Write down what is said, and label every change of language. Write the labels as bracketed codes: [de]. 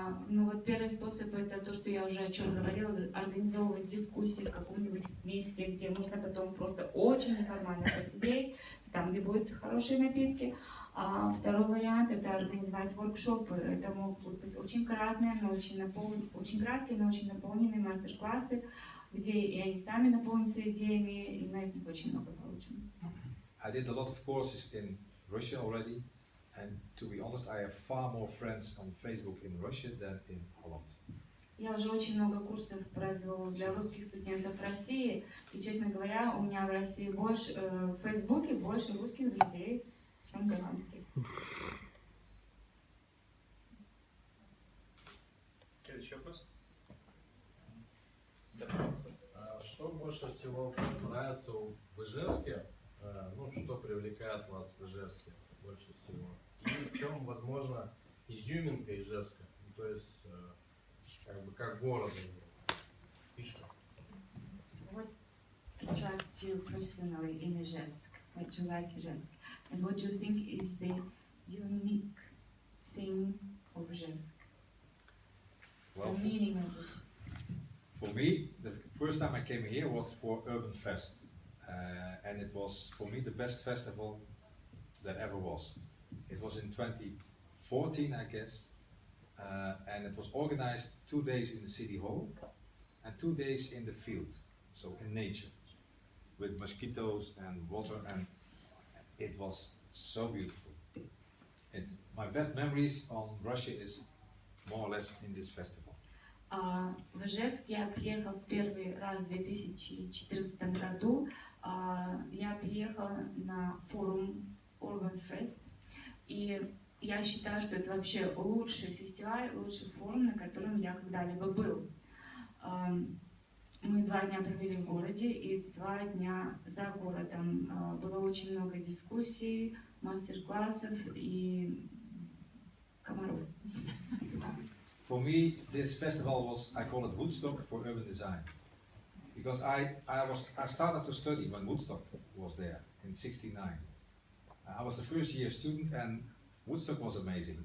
[ru] Ну вот первый способ это то, что я уже о чем говорила, организовывать дискуссии в каком-нибудь месте, где можно потом просто очень неформально посидеть, там, где будут хорошие напитки. А второй вариант это организовать воркшопы. Это могут быть очень краткие, но очень наполненные мастер-классы, где и они сами наполнятся идеями, и мы от них очень много получим. [en] I did a lot of courses in Russia already, and to be honest, I have far more friends on Facebook in Russia than in Holland. [ru] Я уже очень много курсов провел для русских студентов в России, и, честно говоря, у меня в России больше, в Фейсбуке больше русских друзей, чем голландских. Следующий вопрос. Что больше всего нравится в Ижевске? Ну, что привлекает вас в Ижевске больше всего? И в чем, возможно, изюминка Ижевска? То есть, как бы, как города, фишка. [en] What attracts you personally in Ижевск? What you like Ижевск? And what do you think is the unique thing of Ижевск? Well, The meaning of it. for me, the first time I came here was for Urban Fest, and it was for me the best festival that ever was. It was in 2014, I guess, and it was organized 2 days in the city hall and 2 days in the field, so in nature, with mosquitoes and water, and it was so beautiful. It's my best memories on Russia is more or less in this festival. [ru] В Ижевск я приехал в первый раз в 2014 году. Я приехала на форум Urban Fest, и я считаю, что это вообще лучший фестиваль, лучший форум, на котором я когда-либо был. Мы 2 дня провели в городе и 2 дня за городом. Было очень много дискуссий, мастер-классов и комаров. [en] For me, this festival was, I call it Woodstock for urban design. Because I started to study when Woodstock was there in '69. I was the first year student and Woodstock was amazing.